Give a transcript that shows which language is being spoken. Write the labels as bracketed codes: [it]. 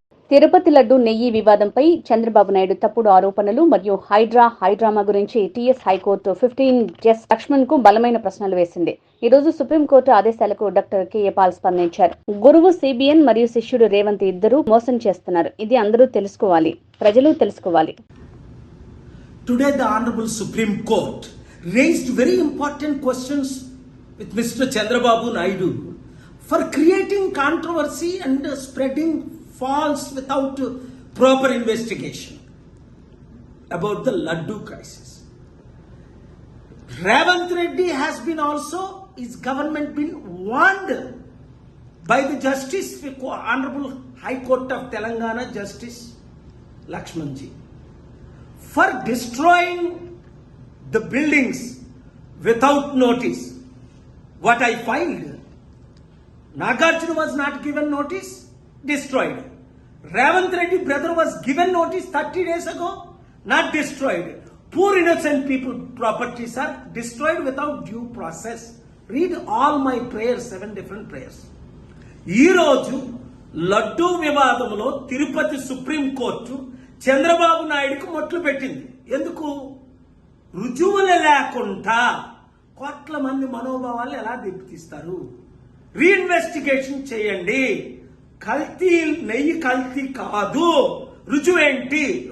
[te] తిరుపతి లడ్డు నెయ్యి వివాదంపై చంద్రబాబు నాయుడు తప్పుడు ఆరోపణలు మరియు హైడ్రామా గురించి టీఎస్ హైకోర్టు 15 జస్టిస్ లక్ష్మణ్ కు బలమైన ప్రశ్నలు వేసింది. ఈ రోజు సుప్రీంకోర్టు ఆదేశాలకు డాక్టర్ కెఏ పాల్ స్పందించారు. గురువు సిబిఎన్ మరియు శిష్యుడు రేవంత్ ఇద్దరు మోసం చేస్తున్నారు. ఇది అందరూ తెలుసుకోవాలి, ప్రజలు తెలుసుకోవాలి. [en] Today the Honorable Supreme Court raised very important questions with Mr. Chandrababu Naidu for creating controversy and spreading false without proper investigation about the Laddu crisis. Ravant Reddy has been also, his government been warned by the Justice, Honorable High Court of Telangana Justice Lakshmanji, for destroying the buildings without notice. What I filed, Nagarjuna was not given notice, destroyed. Ravant Reddy brother was given notice 30 days ago, not destroyed. Poor innocent people properties are destroyed without due process. Read all my prayers, 7 different prayers. [te] ఈ రోజు లడ్డూ వివాదంలో Tirupati supreme court Chandrababu నాయుడుకు మొట్లు పెట్టింది. ఎందుకు? రుజువులు లేకుండా కోట్ల మంది మనోభావాలు ఎలా దెబ్బతీస్తారు? రీఇన్వెస్టిగేషన్ చేయండి. కల్తీ నెయ్యి కల్తీ కాదు, రుజువేంటి?